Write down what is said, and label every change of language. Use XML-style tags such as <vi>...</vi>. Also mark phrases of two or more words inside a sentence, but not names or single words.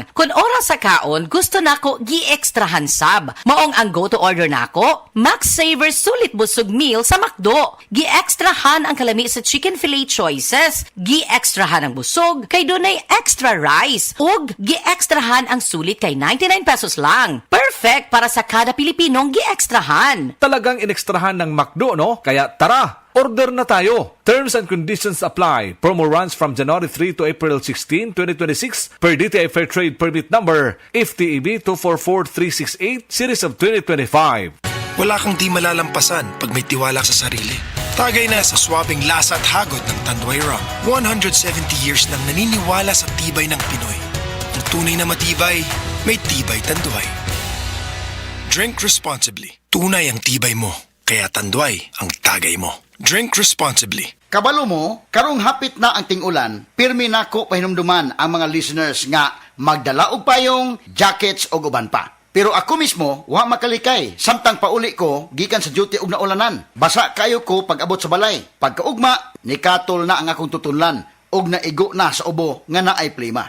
<ceb>Kung oras sa kaon, gusto nako gi-extrahan sab. Maong ang go-to order nako, Max Saver Sulit Busog Meal sa McDo. Gi-extrahan ang kalami sa chicken fillet choices. Gi-extrahan ang busog, kay dunay extra rice. Ug gi-extrahan ang sulit kay 99 pesos lang. Perfect para sa kada Pilipinong gi-extrahan.</ceb> <tl>Talagang inekstrahan ng McDo, no? Kaya tara, order na tayo.</tl> <en>Terms and conditions apply. Promo runs from January 3 to April 16, 2026 per DTI Fair Trade Permit Number FTEB 244368 Series of 2025.</en> <tl>Wala kang di malalampasan pag may tiwala sa sarili. Tagay na sa swabing lasa at hagod ng Tanduay Rum. 170 years nang naniniwala sa tibay ng Pinoy. Ang tunay na matibay, may tibay Tanduay.</tl> <en>Drink responsibly.</en> <tl>Tunay ang tibay mo. Kaya Tanduay ang tagay mo.</tl> <en>Drink responsibly.</en> <ceb>Kabalo mo, karong hapit na ang ting-ulan, pirmi nako pahinumduman ang mga listeners nga magdala og payong, jackets o uban pa. Pero ako mismo, wa makalikay. Samtang pauli ko, gikan sa duty og naulanan. Basa kayo ko pag abot sa balay. Pagkaugma, nikatol na ang akong tutunlan og naigo na sa ubo nga naay plima.</ceb>